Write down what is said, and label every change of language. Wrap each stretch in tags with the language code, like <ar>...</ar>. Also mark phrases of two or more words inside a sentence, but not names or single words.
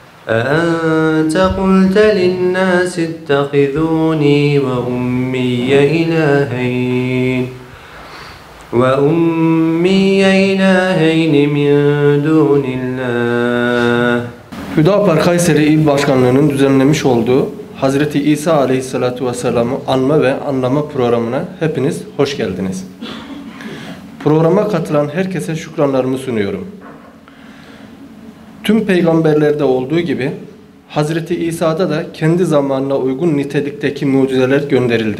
<ar>أأنت قلت للناس اتخذوني وأمي إلهين من دون الله.</ar> <tr>Hüdapar Kayseri İl Başkanlığı'nın düzenlemiş olduğu Hazreti İsa Aleyhisselatü Vesselam'ı anma ve anlama programına hepiniz hoş geldiniz. Programa katılan herkese şükranlarımı sunuyorum. Tüm peygamberlerde olduğu gibi Hazreti İsa'da da kendi zamanına uygun nitelikteki mucizeler gönderildi.</tr>